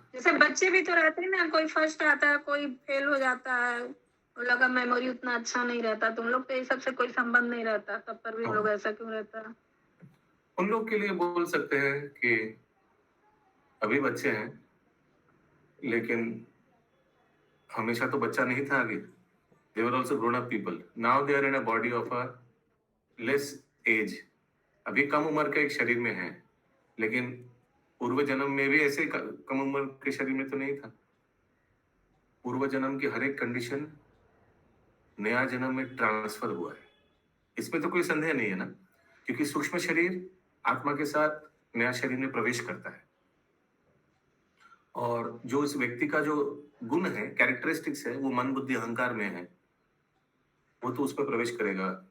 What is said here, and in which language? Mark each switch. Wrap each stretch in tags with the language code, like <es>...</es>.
<hi>जैसे बच्चे भी तो रहते हैं ना, कोई फर्स्ट आता है, कोई फेल हो जाता है, उन लोग का मेमोरी उतना अच्छा नहीं रहता, तो उन लोग तो ये सब से कोई संबंध नहीं रहता, तब पर भी उन लोग ऐसा क्यों रहता है? उन लोग के लिए बोल सकते हैं कि अभी बच्चे हैं लेकिन हमेशा तो बच्चा नहीं था आगे।</hi> <en>They were also grown up people. Now they are in a body of a less age.</en> <hi>अभी कम उम्र के एक शरीर में है, लेकिन पूर्व जन्म में भी ऐसे कम उम्र के शरीर में तो नहीं था। पूर्व जन्म की हर एक कंडीशन नया जन्म में ट्रांसफर हुआ है, इसमें तो कोई संदेह नहीं है ना, क्योंकि सूक्ष्म शरीर आत्मा के साथ नया शरीर में प्रवेश करता है और जो इस व्यक्ति का जो गुण है, कैरेक्टरिस्टिक्स है, वो मन बुद्धि अहंकार में है, वो तो उस पर प्रवेश करेगा।</hi>